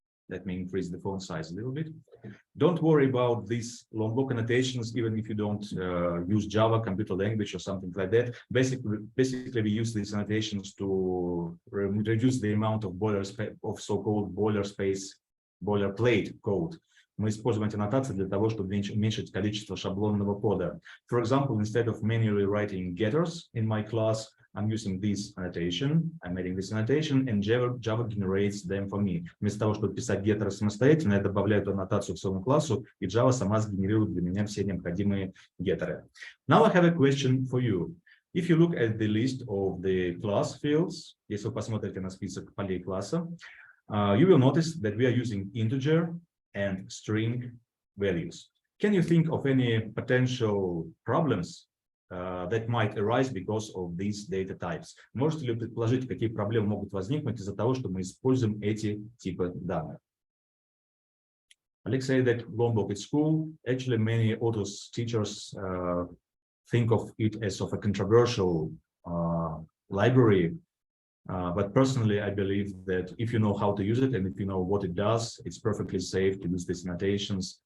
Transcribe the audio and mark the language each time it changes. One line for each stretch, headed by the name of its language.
English: Let me increase the font size a little bit. Don't worry about these long block annotations, even if you don't use Java computer language or something like that. Basically, we use these annotations to reduce the amount of so-called boilerplate code.
Russian: Мы используем эти аннотации для того, чтобы уменьшить количество шаблонного кода.
English: For example, instead of manually writing getters in my class, I'm using this annotation, I'm adding this annotation, and Java generates them for me.
Russian: Вместо того, чтобы писать геттеры самостоятельно, я добавляю эту аннотацию к своему классу, и Java сама сгенерирует для меня все необходимые геттеры.
English: Now I have a question for you. If you look at the list of the class fields,
Russian: если вы посмотрите на список полей класса,
English: you will notice that we are using integer and string values. Can you think of any potential problems that might arise because of these data types?
Russian: Можете ли предположить, какие проблемы могут возникнуть из-за того, что мы используем эти типы данных?
English: Let's say that Lombok is school. Actually, many autos teachers think of it as of a controversial library. But personally, I believe that if you know how to use it and if you know what it does, it's perfectly safe to use these annotations.